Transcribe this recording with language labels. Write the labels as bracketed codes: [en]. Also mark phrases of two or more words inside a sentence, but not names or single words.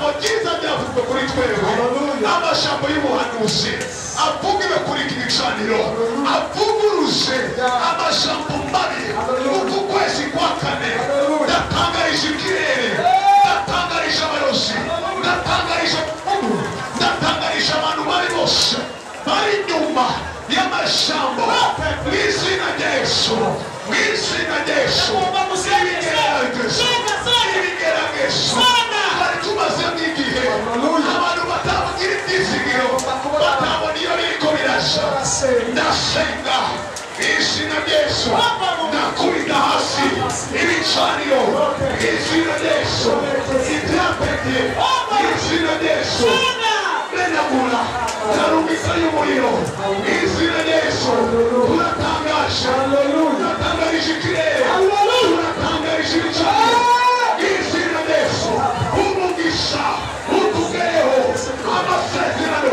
[rn] ryiza ryavuzwe kuri twebwe amajambo y'ubuhanuzi avugiwe kuri iki gicaniro avuguruje amajambo mabi uku kwezi kwa kane ndatangarije ikirere ndatangarije abayobozi ndatangarije ndatangarije abantu bari bose bari inyuma y'amajambo mu izina rya Yesu mu izina rya Yesu ibigeragezo bari tumazemo igihe abantu batabagira ibyizigiro batabona iyo biriko birasha ndasenga izina rya Yesu ndakubita hasi ibicaniro izina rya Yesu ibyapete izina rya Yesu menagura tarumisa y'umuriro izina rya Yesu turatangaje turatangarije ikirere turatangarije ibicaniro izina rya Yesu umugisha utugereho amasezerano